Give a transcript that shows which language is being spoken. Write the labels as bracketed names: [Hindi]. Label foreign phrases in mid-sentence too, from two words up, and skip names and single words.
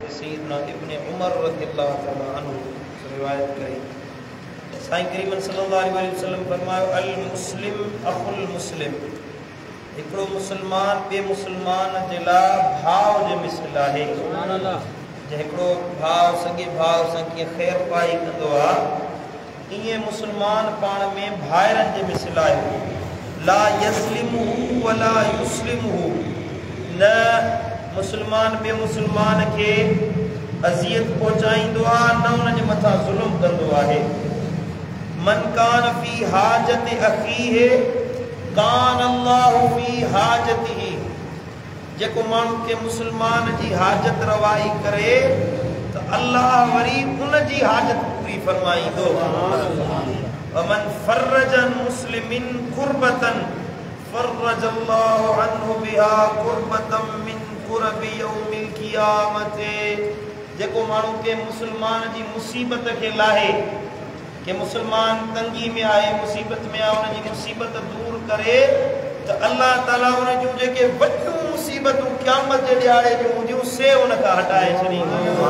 [Sindhi] सैयदना इब्न उमर [Arabic] رضي الله تعالى عنه [Sindhi] रिवायत करी। साईं करीम [Arabic] صلى الله عليه وسلم [Sindhi] फरमायो [Arabic] المسلم أخو المسلم, [Sindhi] हिकिड़ो मुसलमान ॿिए मुसलमान जे लाइ भाउ जे मिसल आहे। [Arabic] سبحان الله. [Sindhi] जे हिकिड़ो भाउ सॻे भाउ सां कीअं ख़ैर पाई कंदो आहे, ईअं मुसलमान पाण में भाइरनि जे मिसल आहे। [Arabic] لا يسلمه ولا يسلمه, [Sindhi] न मुसलमान ॿिए मुसलमान खे अज़ियत पहुचाईंदो आहे, न उन जे मथां ज़ुल्म कंदो आहे। [Arabic] من كان في حاجة أخيه كان الله في حاجته, [Sindhi] जेको माण्हू के मुसलमान जी हाजत रवाई करे तो अल्लाह वरी उन जी हाजत पूरी फरमाईंदो। [Arabic] ومن فرج عن مسلم كربة فرج الله عنه بها كربة من كرب يوم القيامة, [Sindhi] जेको माण्हू के मुसलमान जी मुसीबत के लाहे, के मुसलमान तंगी में आए, मुसीबत में आहे, उन जी मुसीबत दूर करे तो अल्लाह ताला उन जूं जेके वॾियूं मुसीबतूं क़यामत जे ॾियारे जूं हूंदियूं से उन खां हटाए छॾींदो।